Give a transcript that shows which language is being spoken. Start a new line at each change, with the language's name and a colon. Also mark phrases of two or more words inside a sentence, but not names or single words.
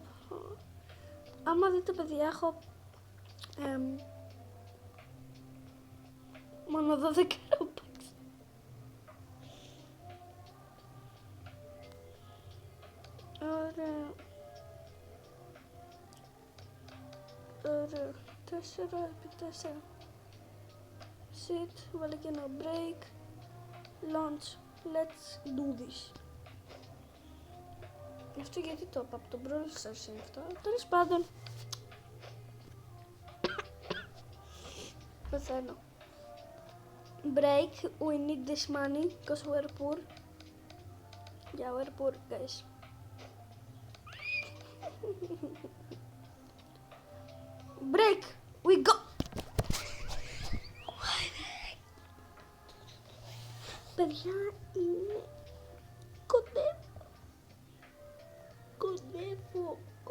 Greek: άμα δείτε, παιδιά, έχω... μόνο 12 Robux. Ωραία. 4 επί 4. Sit, βάλε και ένα break.
English: Launch. Let's do this.
Greek: Αυτό γιατί το είπα, από τον Brawl Stars είναι αυτό. Τέλος πάντων. Πεθαίνω.
English: Break, we need this money, because we're poor. Yeah, we're poor, guys. Break, we go!
Greek: Παιδιά, είναι... κοντεύω.